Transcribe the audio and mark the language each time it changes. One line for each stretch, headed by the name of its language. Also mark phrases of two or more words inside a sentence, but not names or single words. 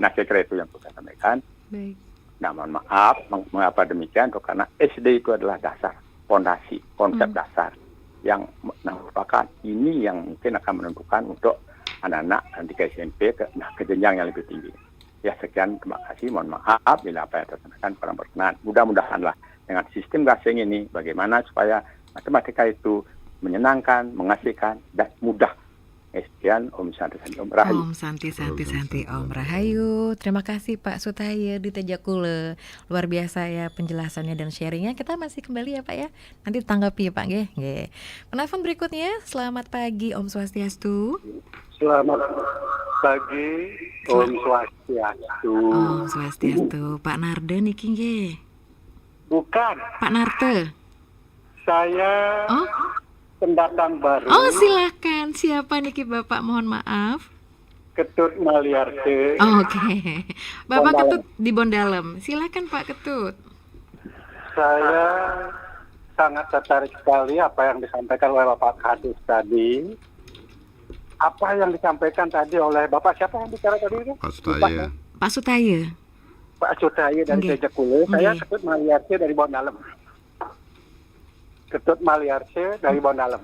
Indonesian: Nah saya kira itu yang saya sampaikan. Nah mohon maaf mengapa demikian karena SD itu adalah dasar fondasi, konsep dasar yang merupakan ini yang mungkin akan menentukan untuk anak-anak nanti ke SMP ke jenjang yang lebih tinggi. Ya, sekian, terima kasih, mohon maaf bila apa yang tersampaikan kurang berkenan. Mudah-mudahanlah dengan sistem gasing ini bagaimana supaya matematika itu menyenangkan, mengasihkan, dan mudah. Sekian, Om Santi Santi Om Rahayu. Om Santi Santi Santi Om Rahayu. Terima kasih Pak Sutaya di Tejakule. Luar biasa ya penjelasannya dan sharingnya. Kita masih kembali ya Pak ya. Nanti tanggapi ya Pak nggih. Nggih. Penelpon berikutnya. Selamat pagi Om Swastiastu. Selamat pagi Om Swastiastu. Om Swastiastu. Pak Narde
Balinese: niki nggih.
Indonesian: Bukan. Pak Narte. Saya pendatang baru. Oh silakan. Siapa niki Bapak? Mohon maaf. Ketut Maliarte. Oke. Bapak Ketut di Bondalem. Silakan Pak Ketut. Saya sangat tertarik sekali apa yang disampaikan oleh Bapak Kadis tadi. Apa yang disampaikan tadi oleh Bapak siapa yang bicara tadi itu? Pak Sutaya. Pak Sutaya. Pak Sutaya dari Tejakule. Saya Ketut Maliarte dari Bondalem. Ketut Maliarse dari Bondalem.